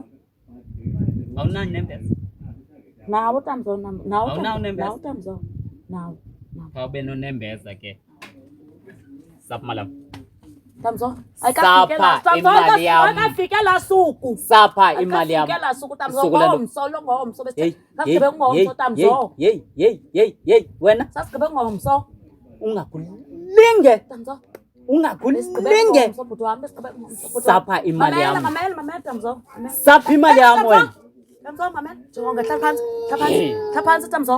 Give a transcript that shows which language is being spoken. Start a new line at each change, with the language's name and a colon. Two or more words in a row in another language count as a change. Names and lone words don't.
Xhosa: Awunani nembeza. Nawo Tamzo, nawo Tamzo. Nawo. Awube nonembeza ke. Sap malam. Tamzo, ayikafike la suku. Sapha imali yami. Ayikafike la suku Tamzo, ngomso bese. Sasibe ngomso Tamzo. Hey, wena. Sasibe ngomso. Ungakulinge. Tamzo. Ungakulinge. Sapha imali yami. Mamela Tamzo. Sapha imali yami wena. Tamzo mamela. Jonga taphansi Tamzo.